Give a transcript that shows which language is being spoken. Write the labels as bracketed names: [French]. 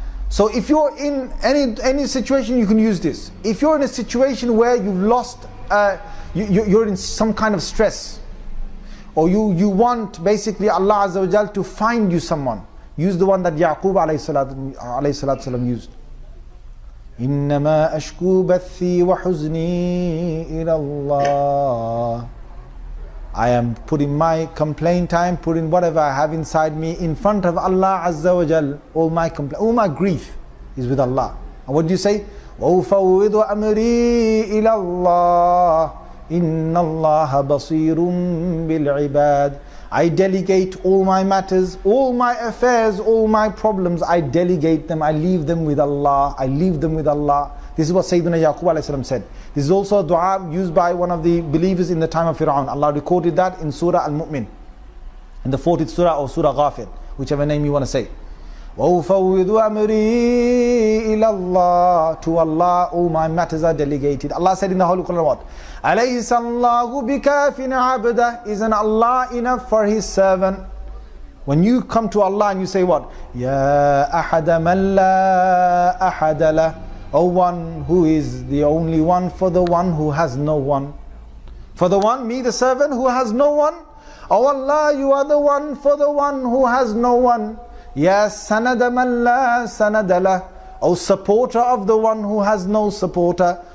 [English] So if you're in any situation, you can use this. If you're in a situation where you've lost, you're in some kind of stress, or you want basically Allah Azza wa Jal to find you someone, use the one that Yaqub alayhi salatu used. [Arabic] إنما أشكو بثي وحزني إلى الله. [English] I am putting my complaint time, putting whatever I have inside me in front of Allah Azza wa Jal. All my grief is with Allah. And what do you say? [Arabic] وَأُفَوِّضُ أَمْرِي إِلَى اللَّهِ إِنَّ اللَّهَ بَصِيرٌ بِالْعِبَادِ. [English] I delegate all my matters, all my affairs, all my problems. I delegate them. I leave them with Allah. I leave them with Allah. This is what Sayyidina Yaqub alayhi salam said. This is also a dua used by one of the believers in the time of Fir'aun. Allah recorded that in Surah Al-Mu'min, in the 40th Surah or Surah Ghafir, whichever name you want to say. [Arabic] وَأُفَوِّضُ أَمْرِي إِلَى اللَّهِ. [English] To Allah all my matters are delegated. Allah said in the Holy Quran what? [Arabic] أَلَيْسَ اللَّهُ بِكَافٍ عَبْدَهُ. [English] Isn't Allah enough for His servant? When you come to Allah and you say what? [Arabic] Ya أَحَدَ مَنْ لَا أَحَدَ لَهُ. [English] O one who is the only one for the one who has no one. For the one, me the servant who has no one. O Allah, you are the one for the one who has no one. [Arabic] Ya sanada man la sanada lah. [English] O supporter of the one who has no supporter.